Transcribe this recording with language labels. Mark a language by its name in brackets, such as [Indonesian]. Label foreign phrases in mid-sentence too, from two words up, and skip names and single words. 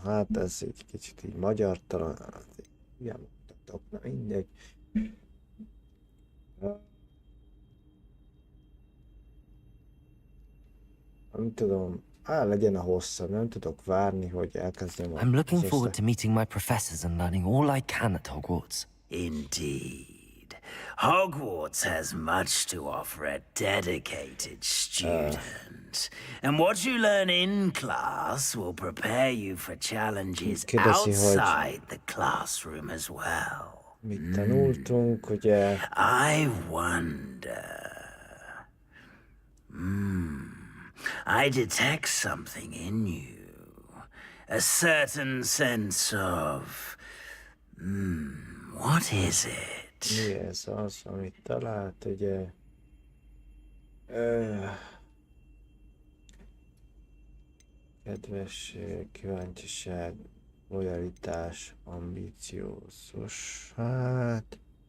[Hungarian] Hát ez így kicsit így magyartalan. Igen, mutatok, na mindegy. Nem tudom, legyen a hosszabb, nem tudok várni, hogy elkezdjem [English] I'm looking az forward to meeting my professors and learning all I can at Hogwarts. Indeed. Hogwarts has much to offer a dedicated student. And what you learn in class will prepare you for challenges outside the classroom as well. [Hungarian] Mit tanultunk, ugye? [English] I wonder. I detect something in you. A certain sense of... what is it? [Hungarian] Mi ez az, amit talált, ugye? Kedvesség, kíváncsiság, lojalitás, ambíciózus, hát...